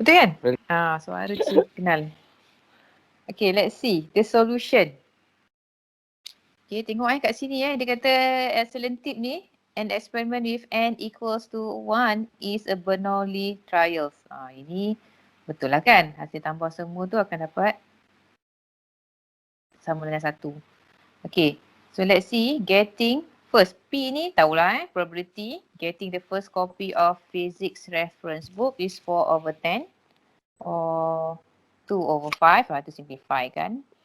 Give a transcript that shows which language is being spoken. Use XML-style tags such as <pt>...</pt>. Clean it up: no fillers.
<ms>Betul kan? Suara tu kenal.</ms> <en>Okay, let's see the solution. Okay,</en> <ms>tengok kat sini dia kata excellent tip ni,</ms> <en>an experiment with n equals to 1 is a Bernoulli trials.</en> <ms>Ini betul lah kan? Hasil tambah semua tu akan dapat sama dengan 1.</ms> <en>Okay, so let's see getting first P</en> <ms>ni tahulah</ms> <en>probability getting the first copy of physics reference book is 4/10 or 2/5 to simplify kan.</en>